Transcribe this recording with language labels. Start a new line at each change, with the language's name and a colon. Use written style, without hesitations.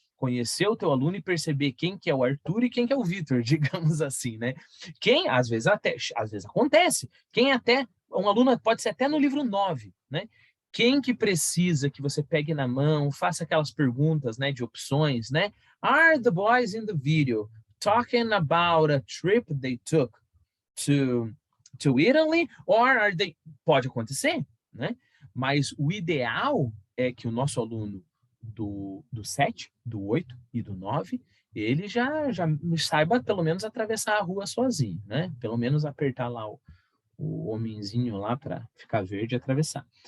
Portuguese: conhecer o teu aluno e perceber quem que é o Arthur e quem que é o Vitor, digamos assim, né? Quem, às vezes acontece, um aluno pode ser até no livro 9, né? Quem que precisa que você pegue na mão, faça aquelas perguntas, né, de opções, né?
English: Are the boys in the video talking about a trip they took to Italy, or are they...
Portuguese: Pode acontecer, né? Mas o ideal é que o nosso aluno do 7, do 8 e do 9, ele já saiba pelo menos atravessar a rua sozinho, né? Pelo menos apertar lá o homenzinho lá para ficar verde e atravessar.